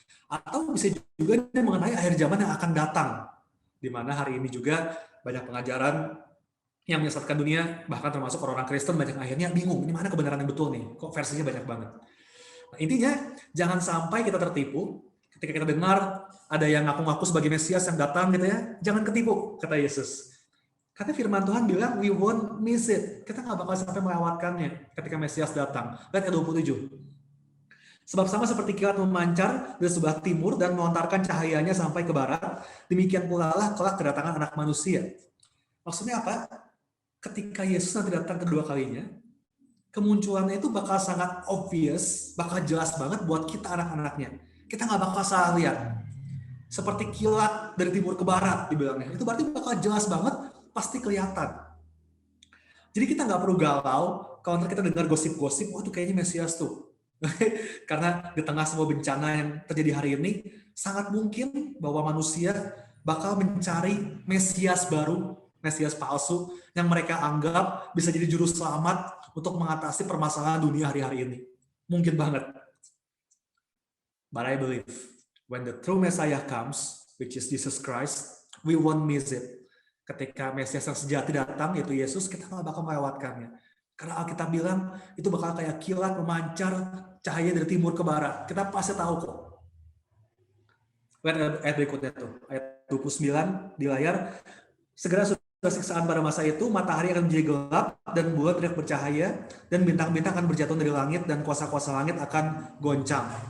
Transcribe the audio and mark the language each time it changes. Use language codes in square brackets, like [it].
[id] Atau bisa juga mengenai akhir zaman yang akan datang, di mana hari ini juga banyak pengajaran yang menyesatkan dunia, bahkan termasuk orang-orang Kristen banyak akhirnya bingung, ini mana kebenaran yang betul nih, kok versinya banyak banget. Nah, intinya, jangan sampai kita tertipu, ketika kita dengar ada yang ngaku-ngaku sebagai Mesias yang datang gitu ya, jangan ketipu, kata Yesus. Karena firman Tuhan bilang, [en] we won't miss it. [id] Kita nggak bakal sampai melewatkannya ketika Mesias datang. Lihat ayat 27. Sebab sama seperti kilat memancar dari sebelah timur dan melontarkan cahayanya sampai ke barat, demikian pula lah kelak kedatangan anak manusia. Maksudnya apa? Ketika Yesus nanti datang kedua kalinya, kemunculannya itu bakal sangat obvious, bakal jelas banget buat kita anak-anaknya. Kita nggak bakal salah lihat. Seperti kilat dari timur ke barat, dibilangnya. Itu berarti bakal jelas banget, pasti kelihatan. Jadi kita nggak perlu galau, kalau kita dengar gosip-gosip, wah itu kayaknya Mesias tuh. Karena di tengah semua bencana yang terjadi hari ini, sangat mungkin bahwa manusia bakal mencari Mesias baru, Mesias palsu, yang mereka anggap bisa jadi juru selamat untuk mengatasi permasalahan dunia hari-hari ini. Mungkin banget. [en] But I believe, when the true Messiah comes, which is Jesus Christ, we won't miss it. [id] Ketika Mesias yang sejati datang, yaitu Yesus, kita nggak bakal melewatkannya. Karena Alkitab bilang, itu bakal kayak kilat memancar cahaya dari timur ke barat. Kita pasti tahu kok. Lihat ayat berikutnya tuh, ayat 29 di layar. Segera sudah siksaan pada masa itu, matahari akan menjadi gelap dan bulan tidak bercahaya, dan bintang-bintang akan berjatuh dari langit dan kuasa-kuasa langit akan goncang.